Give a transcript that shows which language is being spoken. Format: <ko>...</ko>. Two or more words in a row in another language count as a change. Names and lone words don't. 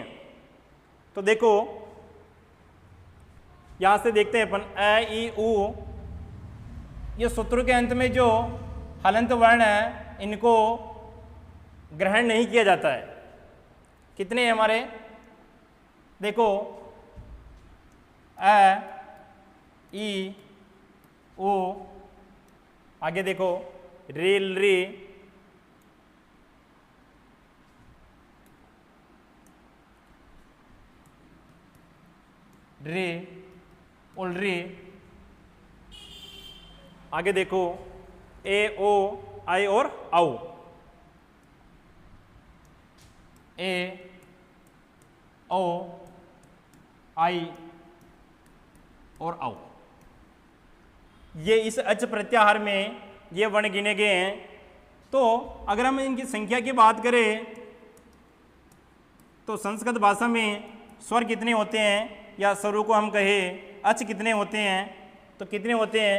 <hi>तो देखो यहां से देखते हैं अपन अ ई उ, ये सूत्रों के अंत में जो हलंत वर्ण है इनको ग्रहण नहीं किया जाता है। कितने हैं हमारे? देखो अ ई उ, आगे देखो रील री, रे उलरी, आगे देखो ए ओ आई और औ, ए ओ आई और औ। ये इस अच प्रत्याहार में ये वर्ण गिने गए हैं। तो अगर हम इनकी संख्या की बात करें तो संस्कृत भाषा में स्वर कितने होते हैं, या स्वरों को हम कहें अच कितने होते हैं, तो कितने होते हैं?</hi>